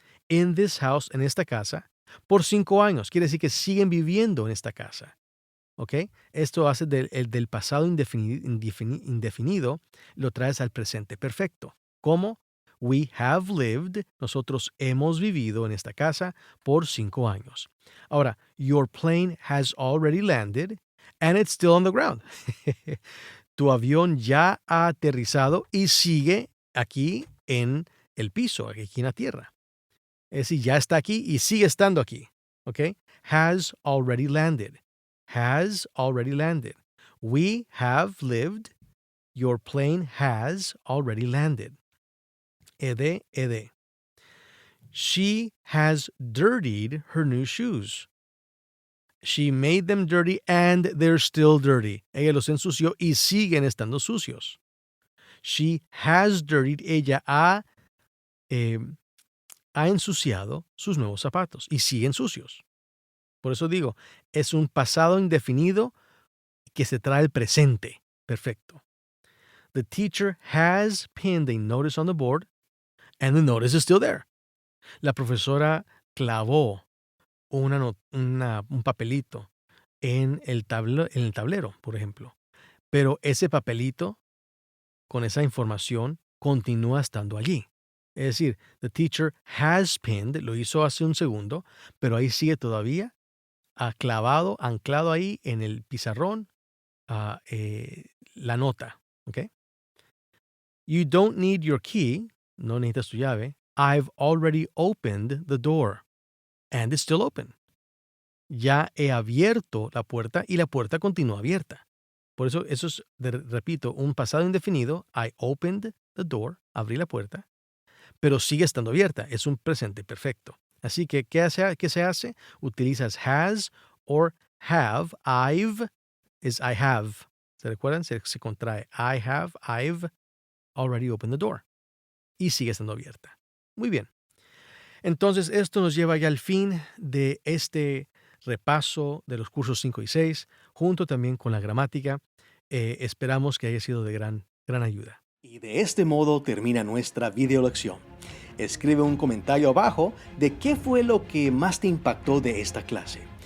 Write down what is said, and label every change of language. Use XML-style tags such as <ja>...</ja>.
<en>In this house,</en> <es>en esta casa, por 5 años. Quiere decir que siguen viviendo en esta casa. ¿Ok? Esto hace del pasado indefinido, lo traes al presente perfecto. ¿Cómo?</es> <en>We have lived,</en> <es>nosotros hemos vivido en esta casa por 5 años. Ahora,</es> <en>your plane has already landed and it's still on the ground.</en> <es>Tu avión ya ha aterrizado y sigue aquí en el piso, aquí en la tierra. Es decir, ya está aquí y sigue estando aquí.</es> <en>¿Ok? Has already landed. Has already landed. We have lived. Your plane has already landed. Ed, ed. She has dirtied her new shoes. She made them dirty and they're still dirty.</en> <es>Ella los ensució y siguen estando sucios.</es> <en>She has dirtied.</en> <es>Ella ha ensuciado sus nuevos zapatos y siguen sucios. Por eso digo, es un pasado indefinido que se trae el presente. Perfecto.</es> <en>The teacher has pinned a notice on the board and the notice is still there.</en> <es>La profesora clavó un papelito en el tablero, por ejemplo. Pero ese papelito, con esa información, continúa estando allí. Es decir,</es> <en>the teacher has pinned,</en> <es>lo hizo hace un segundo, pero ahí sigue todavía anclado ahí en el pizarrón, la nota.</es> <en>¿Ok? You don't need your key.</en> <es>No necesitas tu llave.</es> <en>I've already opened the door. And it's still open.</en> <es>Ya he abierto la puerta y la puerta continúa abierta. Por eso es, repito, un pasado indefinido.</es> <en>I opened the door.</en> <es>Abrí la puerta. Pero sigue estando abierta. Es un presente perfecto. Así que, ¿qué se hace? Utilizas has or have. I've es I have. ¿Se recuerdan? Se contrae.</es> <en>I've already opened the door.</en> <es>Y sigue estando abierta. Muy bien. Entonces, esto nos lleva ya al fin de este repaso de los cursos 5 y 6. junto también con la gramática. Esperamos que haya sido de gran ayuda. Y de este modo termina nuestra video lección. Escribe un comentario abajo de qué fue lo que más te impactó de esta clase.</es>